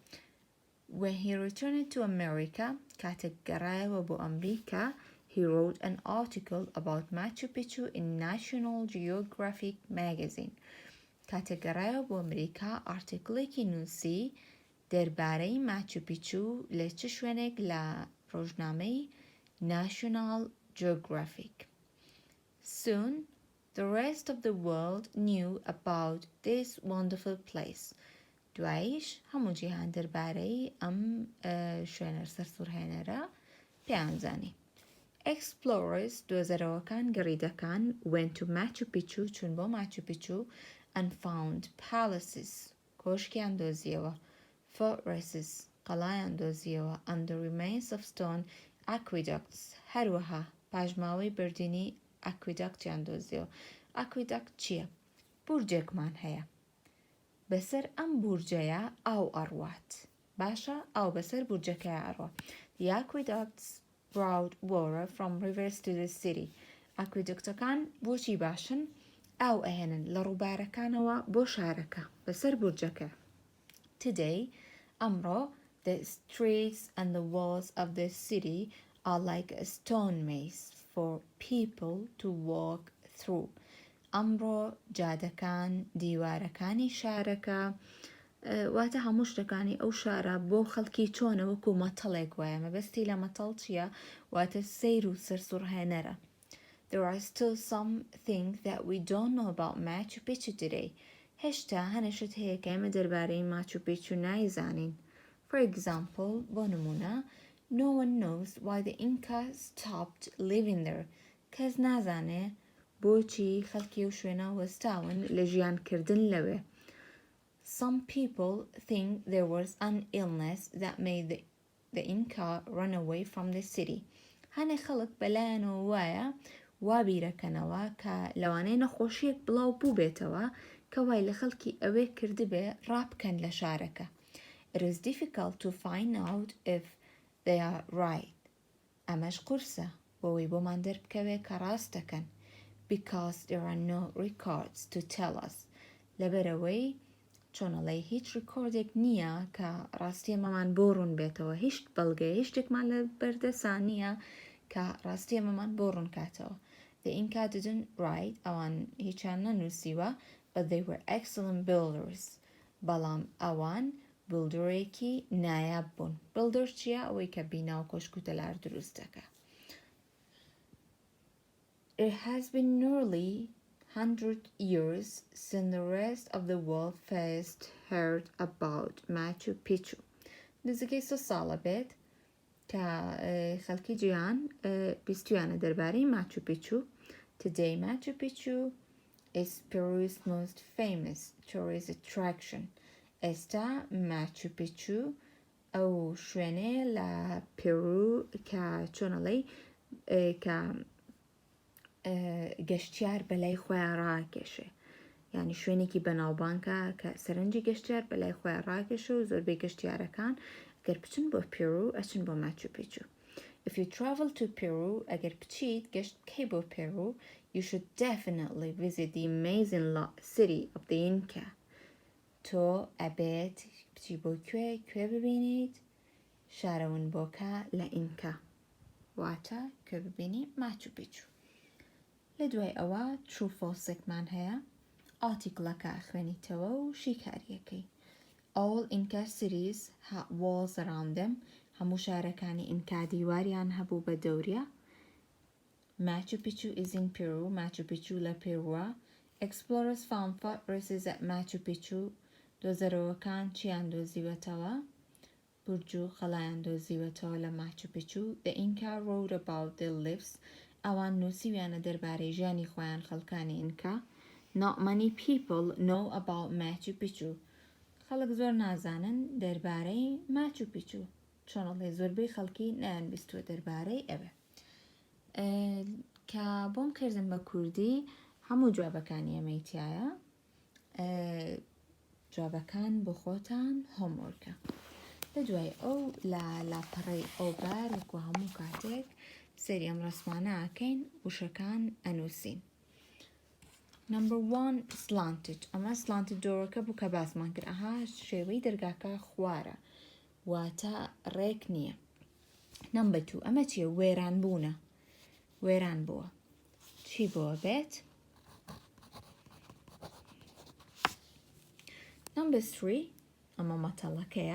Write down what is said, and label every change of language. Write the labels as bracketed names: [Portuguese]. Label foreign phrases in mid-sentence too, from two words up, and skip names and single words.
[English] When he returned to America, [Central Kurdish] کاتێک گەڕایەوە بۆ ئەمریکا, [English] he wrote an article about Machu Picchu in National Geographic magazine. [Central Kurdish] کاتێک گەڕایەوە بۆ ئەمریکا ئارتیکڵێکی نووسی دەربارەی ماچو پیچو لە چ شوێنێک لە ڕۆژنامەی National Geographic. [English] Soon, the rest of the world knew about this wonderful place. [Central Kurdish] دوایش هەموو جیهان دەربارەی ئەم شوێنە سەرسوورهێنەرە پێیانزانی. [English] Explorers [Central Kurdish] دۆزەرەوەکان گەڕیدەکان [English] went to Machu Picchu [Central Kurdish] چون بۆ Machu Picchu [English] and found palaces [Central Kurdish] کۆشکیان دۆزیەوە [English] fortresses [Central Kurdish] قەڵایان دۆزیەوە [English] and the remains of stone aqueducts [Central Kurdish] هەروەها پاژماوەی بردینی aqueductیان دۆزیەوە. aqueduct چییە؟ بورجێکمان هەیە بەسەر ئەم بورجەیە ئاو ئەڕوات باشە ئاو بەسەر بورجەکەیە ئەڕوا. [English] The aqueducts brought water from rivers to the city. [Central Kurdish] aqueductەکان بۆچی باشن؟ ئاو ئەهێنن لە ڕووبارەکانەوە بۆ شارەکە بەسەر بورجەکە. [English] Today, ئەمڕۆ the streets and the walls of the city are like a stone maze for people to walk through. [Central Kurdish] ئەمڕۆ جادەکان دیوارەکانی شارەکە واتە هەموو شتەکانی ئەو شارە بۆ خەڵکی چۆنە وەکو مەتەڵێک وایە مەبەستی لە مەتەڵ چییە؟ واتە سەیر و سەرسوورهێنەرە. [English] There are still some things that we don't know about Machu Picchu today. [Central Kurdish] هێشتا هەنێشت هەیە کە ئێمە دەربارەی Machu Picchu نایزانین. [English] For example, [Central Kurdish] بۆ نمونە [English] no one knows why the Incas stopped living there. [Central Kurdish] کەس نازانێ بۆچی خەڵکی و شوێنە وەستاون لە ژیانکردن لەوێ. [English] Some people think there was an illness that made the Inca run away from the city. [Central Kurdish] هەنێ خەڵک بەلایەنەوە وایە وا بیرەکەنەوە کە لەوانەیە نەخۆشیەک بڵاو بوو بێتەوە کە وای لە خەڵکی ئەوێ کردبێ ڕابکەن لە شارەکە. [English] It is difficult to find out if they are right. [Central Kurdish] ئەمەش قورسە بۆەوەی بۆمان دەربکەوێ کە ڕاستەکەن. [English] Because there are no records to tell us. [Central Kurdish] لەبەرەوەی چۆنەڵێ هیچ ڕیکۆردێک نییە کە ڕاستی ئەمەمان بۆ ڕوون بێتەوە هیچ بەڵگەیە هیچ شتێکمان لە بەردەسان نییە کە ڕاستی ئەمەمان بۆ ڕوون کاتەوە. [English] The Inca didn't write [Central Kurdish] ئەوان هیچیان نەنووسیوە [English] but they were excellent builders. [Central Kurdish] بەڵام ئەوان بڵدرێکی نایاب بوون. بڵدر چییە؟ ئەوەی کە بینا و کۆشک و تەلار دروست دەکات. [English] It has been nearly 100 years since the rest of the world first heard about Machu Picchu. [Central Kurdish] نزیکەی 100 ساڵە بێت کە خەڵکی جیهان بیستویانە دەربارەی Machu Picchu. [English] Today, Machu Picchu is Peru's most famous tourist attraction. [Central Kurdish] ئێستا Machu Picchu ئەو شوێنەیە لە پێرو کە چۆنەڵێ کە گەشتیار بەلای خۆیان ڕاکێشێ یعنی شوێنێکی بەناوبانکە کە سەرنجی گەشتیار بەلای خۆیان ڕاکێشە و زۆربەی گەشتیارەکان ئەگەر بچن بۆ پێرو ئەچن بۆ Machu Picchu. [English] If you travel to Peru [Central Kurdish] ئەگەر بچیت گەشت بکەی بۆ پێرو [English] you should definitely visit the amazing city of the Inca. [Central Kurdish] تۆ ئەبێت بچی بۆ کوێ ببینیت؟ شارەون بۆکە لە ئینکا واتە کوێ ببینی Machu Picchu. لە دوای ئەوە [English] true false- [Central Kurdish] ێکمان هەیە ئارتیکڵەکە خوێنیتەوە و شیکاریەکەی. [English] All Inca cities had walls around them [Central Kurdish] هەموو شارەکانی ئینکا دیواریان هەبوو بە دەورە. [English] Machu Picchu is in Peru. Machu Picchu [Central Kurdish] لە پێروە. [English] Explorers found footprints at Machu Picchu. [Central Kurdish] دۆزەرەوەکان چیان دۆزیوەتەوە؟ برج و خەڵایان دۆزیوەتەوە لە Machu Picchu. [English] The Inca wrote about their lives. [Central Kurdish] ئەوان نووسیویانە دەربارەی ژیانی خۆیان خەڵکانی ئینکا. [English] Not many people know about Machu Picchu. [Central Kurdish] خەڵک زۆر نازانن دەربارەی Machu Picchu. چۆنەڵێ زۆربەی خەڵکی نەیانبیستووە دەربارەی ئەوێ. کە بۆم کردم بە کوردی هەموو جوابەکانی ئەمەی تایە. جوابەکان بۆ خۆتان هۆمۆرکە. لە دوای ئەو لە لاپەڕەی ئەوبار وەکو هەموو کاتێک سەری ئەم ڕسمانە ئاکەین وشەکان ئەنووسین. [English] Number 1 slanted. [Central Kurdish] ئەمە slanted دۆڕەکە بوو کە باسمان کرد. ئەها شێوەی دەرگاکە خوارە واتە ڕێک نییە. Number 2 ئەمە چییە؟ وێران بوونە. وێران بووە. چی بووە بێت؟ Number 3 ئەمە مەتەڵەکەیە.